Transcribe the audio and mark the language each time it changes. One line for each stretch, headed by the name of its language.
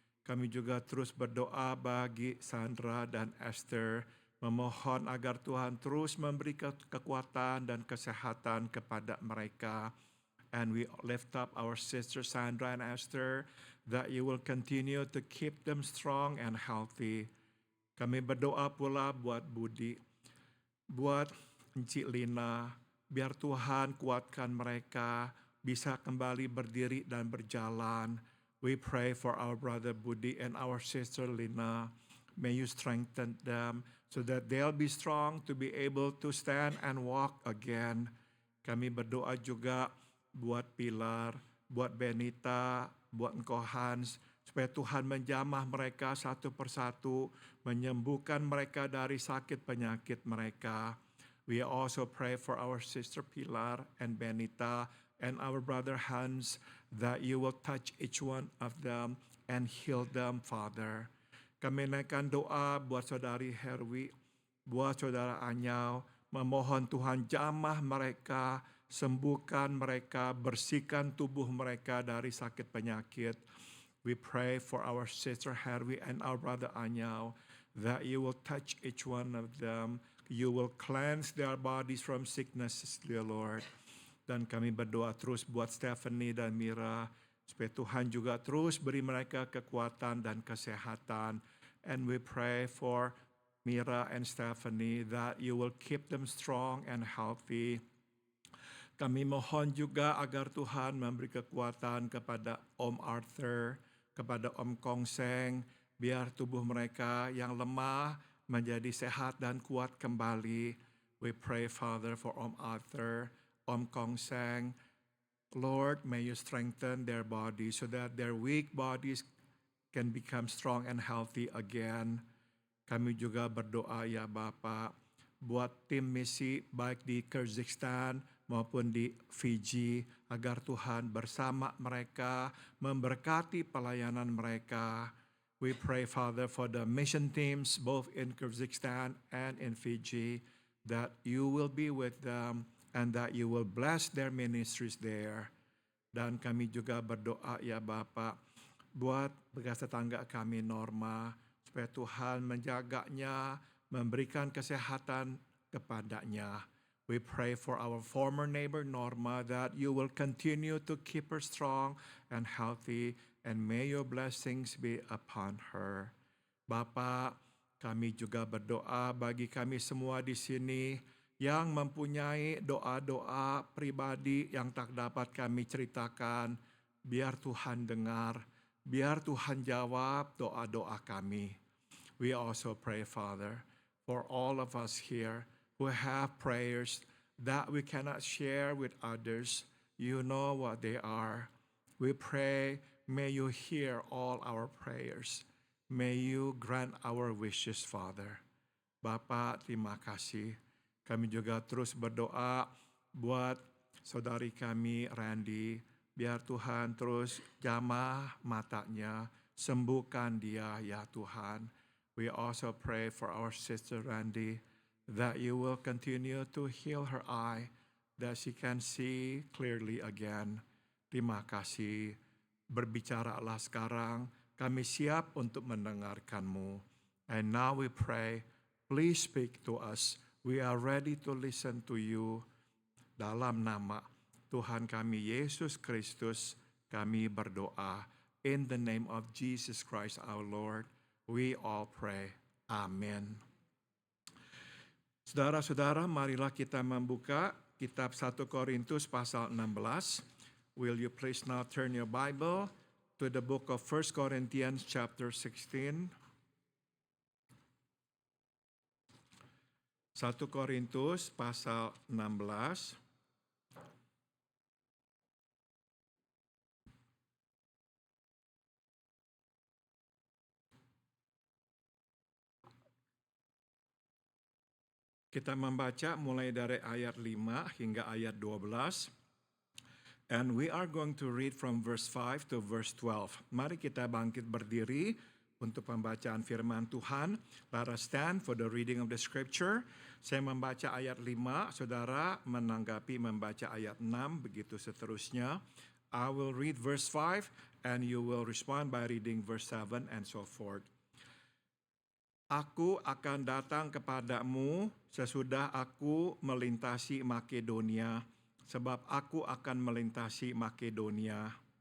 Indonesian: Kami juga terus berdoa bagi Sandra dan Esther, memohon agar Tuhan terus memberi kekuatan dan kesehatan kepada mereka.
English: And we lift up our sisters Sandra and Esther, that you will continue to keep them strong and healthy.
Indonesian: Kami berdoa pula buat Budi, buat Enci Lina, biar Tuhan kuatkan mereka, bisa kembali berdiri dan berjalan.
English: We pray for our brother Budi and our sister Lina. May you strengthen them so that they'll be strong to be able to stand and walk again.
Indonesian: Kami berdoa juga buat Pilar, buat Benita, buat Engkau Hans, supaya Tuhan menjamah mereka satu persatu, menyembuhkan mereka dari sakit penyakit mereka.
English: We also pray for our sister Pilar and Benita and our brother Hans, that you will touch each one of them and heal them, Father.
Indonesian: Kami naikkan doa buat saudari Herwi, buat saudara Anyau, memohon Tuhan jamah mereka, sembuhkan mereka, bersihkan tubuh mereka dari sakit penyakit.
English: We pray for our sister Herwi and our brother Anyau, that you will touch each one of them. You will cleanse their bodies from sicknesses, dear Lord.
Indonesian: Dan kami berdoa terus buat Stephanie dan Mira, supaya Tuhan juga terus beri mereka kekuatan dan kesehatan.
English: And we pray for Mira and Stephanie, that you will keep them strong and healthy.
Indonesian: Kami mohon juga agar Tuhan memberi kekuatan kepada Om Arthur, kepada Om Kong Seng, biar tubuh mereka yang lemah menjadi sehat dan kuat kembali.
English: We pray, Father, for Om Arthur, Om Kong Seng. Lord, may you strengthen their bodies so that their weak bodies can become strong and healthy again.
Indonesian: Kami juga berdoa ya Bapak, buat tim misi baik di Kyrgyzstan maupun di Fiji, agar Tuhan bersama mereka memberkati pelayanan mereka.
English: We pray, Father, for the mission teams both in Kyrgyzstan and in Fiji, that you will be with them and that you will bless their ministries there.
Indonesian: Dan kami juga berdoa ya Bapak, buat bekas tetangga kami Norma, supaya Tuhan menjaganya, memberikan kesehatan kepadanya.
English: We pray for our former neighbor Norma, that you will continue to keep her strong and healthy, and may your blessings be upon her.
Indonesian: Bapak, kami juga berdoa bagi kami semua di sini yang mempunyai doa-doa pribadi yang tak dapat kami ceritakan. Biar Tuhan dengar, biar Tuhan jawab doa-doa kami.
English: We also pray, Father, for all of us here who have prayers that we cannot share with others. You know what they are. We pray, may you hear all our prayers. May you grant our wishes, Father.
Indonesian: Bapak, terima kasih. Kami juga terus berdoa buat saudari kami Randy. Biar Tuhan terus jamah matanya, sembuhkan dia ya Tuhan.
English: We also pray for our sister Randy, that you will continue to heal her eye, that she can see clearly again.
Indonesian: Terima kasih. Berbicaralah sekarang, kami siap untuk mendengarkan-Mu.
English: And now we pray, please speak to us. We are ready to listen to you.
Indonesian: Dalam nama Tuhan kami Yesus Kristus, kami berdoa.
English: In the name of Jesus Christ our Lord, we all pray. Amen.
Indonesian: Saudara-saudara, marilah kita membuka kitab 1 Korintus pasal 16.
English: Will you please now turn your Bible to the book of 1 Corinthians chapter 16.
Indonesian: 1 Korintus pasal 16. Kita membaca mulai dari ayat 5 hingga ayat 12.
English: And we are going to read from verse 5 to verse 12.
Indonesian: Mari kita bangkit berdiri untuk pembacaan firman Tuhan.
English: Let us stand for the reading of the scripture.
Indonesian: Saya membaca ayat 5, saudara menanggapi membaca ayat 6, begitu seterusnya.
English: I will read verse 5 and you will respond by reading verse 7 and so forth.
Indonesian: Aku akan datang kepadamu sesudah aku melintasi Makedonia, sebab aku akan melintasi Makedonia.